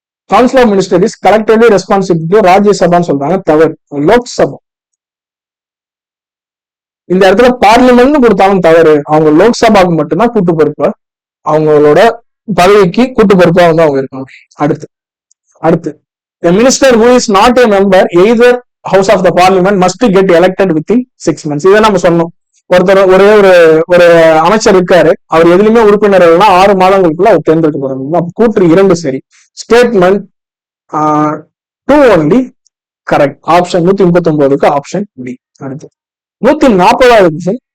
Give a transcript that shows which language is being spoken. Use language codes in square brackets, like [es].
[en] council of minister is collectively responsible to ராஜ்யசபான்னு [ta] சொல்றாங்க. தவறு. [en] Lok Sabha. [ta] இந்த இடத்துல பார்லிமெண்ட் கொடுத்தாலும் தவறு. அவங்க லோக்சபாவுக்கு மட்டும்தான் கூட்டு பொறுப்பு. அவங்களோட பதவிக்கு கூட்டு பொறுப்பா வந்து அவங்க இருக்காங்க. [en] அடுத்து a minister who is not a member either house of the parliament must get elected within 6 months. [ta] இதை நம்ம சொன்னோம். ஒருத்தர் ஒரே ஒரு அமைச்சர் இருக்காரு, அவர் எதுலையுமே உறுப்பினர் 6 மாதங்களுக்குள்ள அவர் தேர்ந்தெடுக்கப்படுறாங்க. கூற்று 2 சரி. Statement 2 only correct. Option 139க்கு option D. அடுத்து 140வது கொஸ்டின்.